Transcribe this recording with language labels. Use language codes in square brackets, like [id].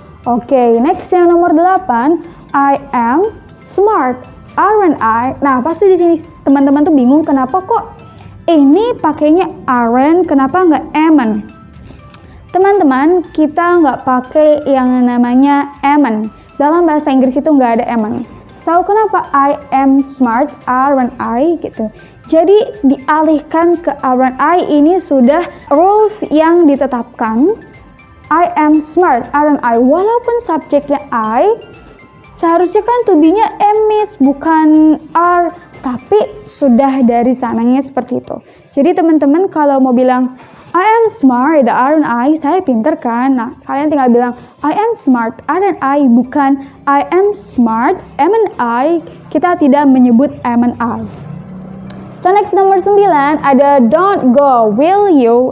[en] Oke, next [id] yang nomor 8. [en] I am smart, aren't I? [id] Nah, pasti di sini teman-teman tuh bingung kenapa kok ini pakainya aren't, kenapa nggak amn't? Teman-teman, kita nggak pakai yang namanya amn't. Dalam bahasa Inggris itu nggak ada amn't. [en] So, [id] kenapa [en] I am smart, aren't I? [id] Gitu. Jadi, dialihkan ke [en] aren't I, [id] ini sudah rules yang ditetapkan. [en] I am smart, aren't I? [id] Walaupun subjeknya I, seharusnya kan to be-nya am miss, bukan are. Tapi sudah dari sananya seperti itu. Jadi teman-teman kalau mau bilang [en] I am smart, aren't I? [id] Saya pinter kan? Nah, kalian tinggal bilang [en] I am smart, aren't I? [id] Bukan [en] I am smart, amn't I? [id] Kita tidak menyebut [en] amn't I. So next [id] nomor 9 ada [en] don't go, will you?